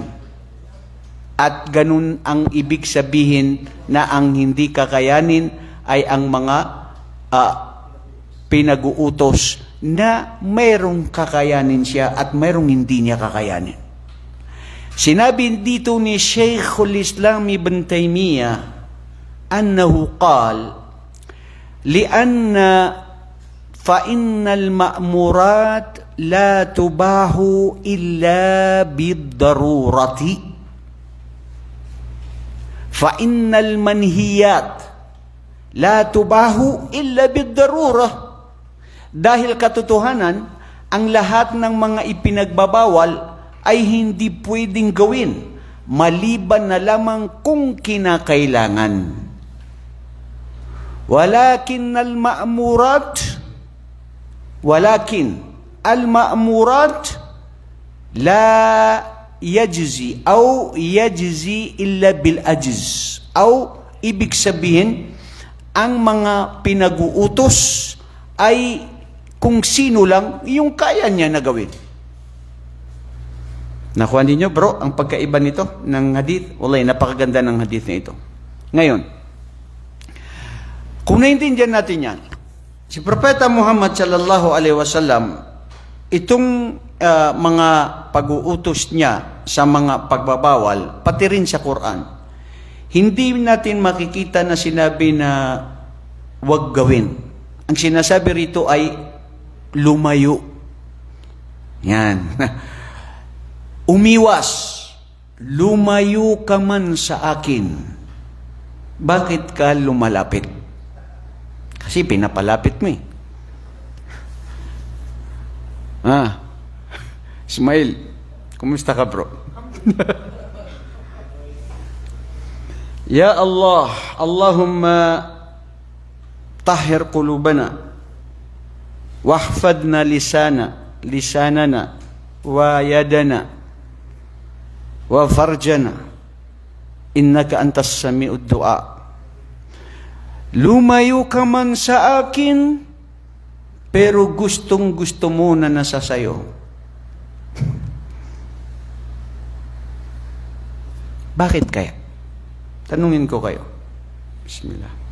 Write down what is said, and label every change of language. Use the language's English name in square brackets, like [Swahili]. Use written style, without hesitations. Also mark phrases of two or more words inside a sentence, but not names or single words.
[Filipino] At ganun ang ibig sabihin na ang hindi kakayanin ay ang mga pinag-uutos na mayroong kakayanin siya at mayroong hindi niya kakayanin. Sinabi dito ni [Arabic] Shaykhul Islam Ibn Taymiyyah أنه قال لأن فإن المأمورات لا تباح إلا بالضرورة فإن المنهيات لا تباح إلا بالضرورة. [Filipino] Dahil katotohanan, ang lahat ng mga ipinagbabawal ay hindi pwedeng gawin maliban na lamang kung kinakailangan. [Arabic] ولكن المأمورات لا يجزئ أو يجزئ إلا بالعجز. [Filipino] Aw ibig sabihin, ang mga pinag-uutos ay kung sino lang yung kaya niya na gawin. Nakuha ninyo, bro, ang pagkaiba nito ng hadith? Wallahi, napakaganda ng hadith na ito. Ngayon, kung naintindihan natin yan, si Propeta Muhammad [Arabic] صلى الله عليه وسلم, [Filipino] itong mga pag-uutos niya sa mga pagbabawal, pati rin sa Quran, hindi natin makikita na sinabi na wag gawin. Ang sinasabi rito ay lumayo. Yan. Umiwas. Lumayo ka man sa akin. Bakit ka lumalapit? Kasi pinapalapit mo eh. Ismail, kumusta ka bro? [Arabic] يا الله اللهم طهر قلوبنا واحفظ لساننا ويدنا وفرجنا إنك أنت السميع الدعاء. [Filipino] Lumayo ka man sa akin, pero gustong gusto mo na nasa sayo. Bakit kaya? Tanungin ko kayo. Bismillah.